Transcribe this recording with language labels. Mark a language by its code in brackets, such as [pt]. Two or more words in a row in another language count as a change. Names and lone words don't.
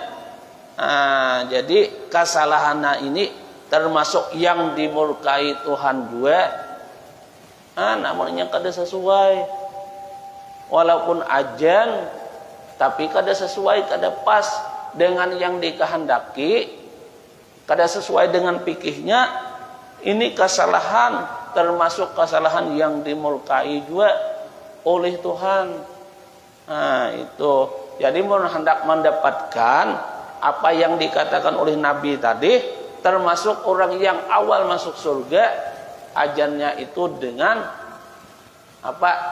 [id] Jadi kesalahan ini termasuk yang dimurkai Tuhan juga. Namanya [bjn] kada sesuai, walaupun ajan tapi kada sesuai, kada pas [id] dengan yang dikehendaki, kada sesuai dengan fikihnya. Ini kesalahan, termasuk kesalahan yang dimurkai juga oleh Tuhan. Nah, itu. Jadi hendak mendapatkan apa yang dikatakan oleh Nabi tadi, termasuk orang yang awal masuk surga, ajannya itu dengan apa?